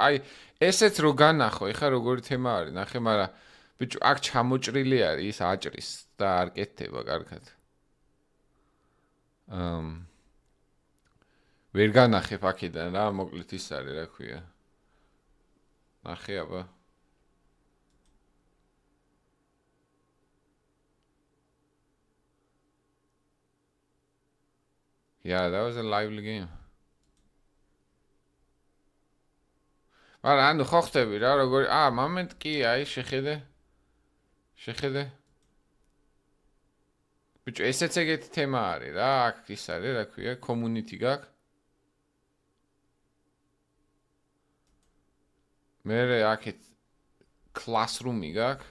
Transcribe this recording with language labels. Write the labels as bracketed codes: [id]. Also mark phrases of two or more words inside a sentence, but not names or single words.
[ka] აი, ესეც რო განახო, ეხა როგორი თემა არის, ნახე, მაგრამ ბიჭო, აქ ჩამოჭრილი არის ის აჭრის და არ კეთდება კარგად. ვერ განახებ აქედან რა, მოკლედ ის არის, რა ქვია. ნახე აბა. [en] Yeah, that was a lively game. [ka] არა, ანუ ხო ხტები რა, როგორი მომენტ კი, აი, შეხედე. შეხედე. ბიჭო, ესეც ეგეთი თემა არის რა, აქ ის არის, რა ქვია, community გაქვს. მერე აქეთ classroom-ი გაქვს.